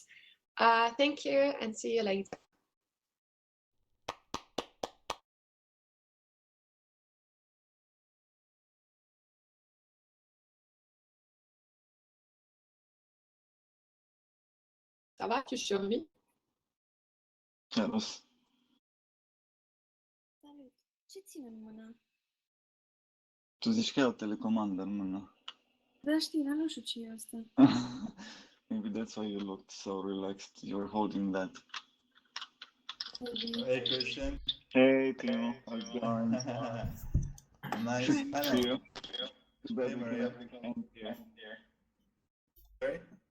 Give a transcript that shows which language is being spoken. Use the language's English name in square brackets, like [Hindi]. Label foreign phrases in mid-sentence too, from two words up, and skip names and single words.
[English] Thank you and see you later. [French] Ça va, tu survis? [Romanian] Servus. Salut. Ce țin în mână? Tu zici că e o telecomandă în mână. Da, știi, dar nu știu ce e asta. [English] Maybe that's why you looked so relaxed. You're holding that. Hey, Christian. Hey, Timo. How's it going? Nice. To you. Hey, Maria. Sorry?